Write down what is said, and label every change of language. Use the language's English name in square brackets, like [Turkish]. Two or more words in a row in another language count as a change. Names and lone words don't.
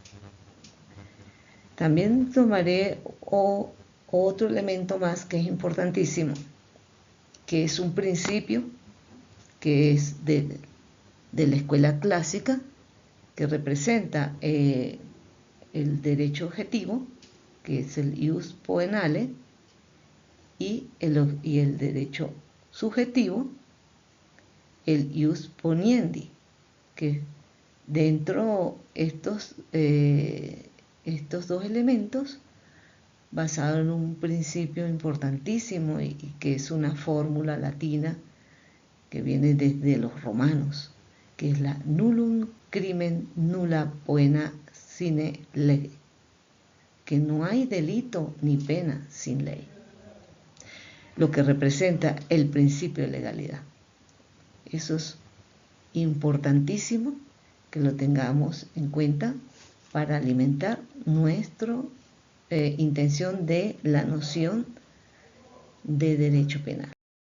[Spanish] También tomaré otro elemento más que es importantísimo, que es un principio que es de la escuela clásica, que representa el derecho objetivo, que es el [Latin] ius poenale, [Spanish] y el derecho subjetivo, el [Latin] ius poniendi, [Spanish] que dentro estos dos elementos, basado en un principio importantísimo y que es una fórmula latina que viene desde los romanos, que es la [Latin] nullum crimen nulla poena sine lege, [Spanish] que no hay delito ni pena sin ley, lo que representa el principio de legalidad. Eso es importantísimo que lo tengamos en cuenta para alimentar nuestra intención de la noción de derecho penal.